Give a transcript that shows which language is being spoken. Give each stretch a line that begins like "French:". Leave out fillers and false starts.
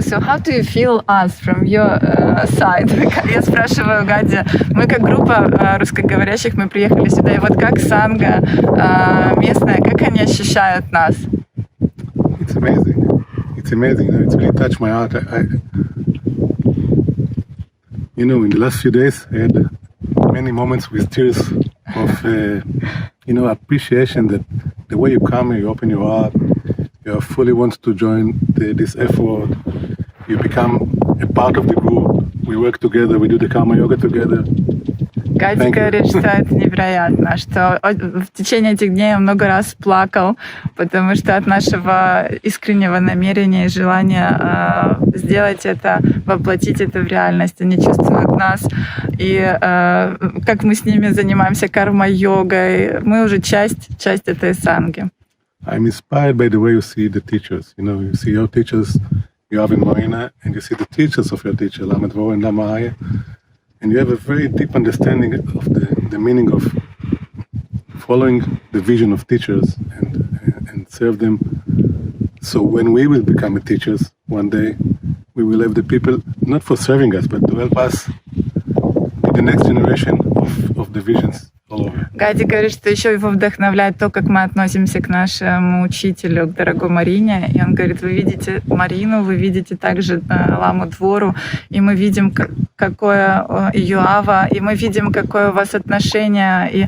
English: So how do you feel us from your side?
Russian: Я спрашиваю Гади, мы как группа русскоговорящих, мы приехали сюда, и вот как санга местная, как они ощущают нас?
English: It's amazing. It's amazing. It's really touched my heart. In the last few days, I had many moments with tears of, appreciation that the way you come here, you open your heart, you fully want to join this effort. You become a part of the group. We work together. We do the karma yoga together.
Russian: Гади говорит, что это невероятно, что в течение этих дней он много раз плакал, потому что от нашего искреннего намерения и желания сделать это, воплотить это в реальность. Они чувствуют нас, и как мы с ними занимаемся карма-йогой, мы уже часть этой санги.
English: I'm inspired by the way you see the teachers. You see your teachers, you have in Marina, and you see the teachers of your teacher, Lamed Vore and Lama Aryeh. And you have a very deep understanding of the meaning of following the vision of teachers and serve them. So when we will become teachers one day, we will have the people not for serving us, but to help us with the next generation of the visions.
Russian: Гади говорит, что еще его вдохновляет то, как мы относимся к нашему учителю, к дорогой Марине. И он говорит, вы видите Марину, вы видите также Ламу Двору, и мы видим, какое ее ава, и мы видим, какое у вас отношение.